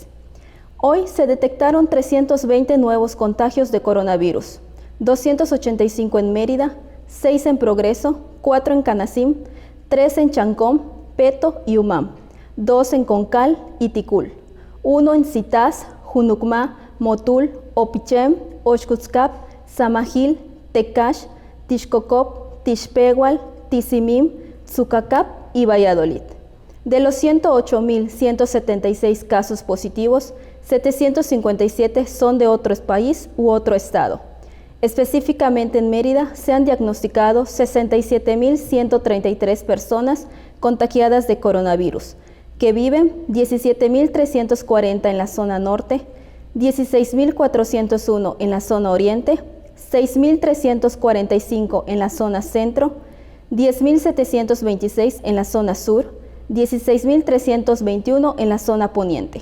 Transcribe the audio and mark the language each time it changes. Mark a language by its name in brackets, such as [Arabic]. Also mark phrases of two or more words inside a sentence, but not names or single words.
[Spanish] Hoy se detectaron 320 nuevos contagios de coronavirus, 285 en Mérida, 6 en Progreso, 4 en Canacín, 3 en Chancón, Peto y Umam, 2 en Concal y Ticul, 1 en Citas, Junucmá, Motul, Opichem, Oxcutzcap, Samajil, Tecash, Tixcocop, Tixpehual, Tizimim, Tzucacap y Valladolid. De los 108.176 casos positivos, 757 son de otro país u otro estado. Específicamente en Mérida se han diagnosticado 67.133 personas contagiadas de coronavirus, que viven 17.340 en la zona norte, 16.401 en la zona oriente, 6.345 en la zona centro, 10.726 en la zona sur, 16.321 en la zona poniente.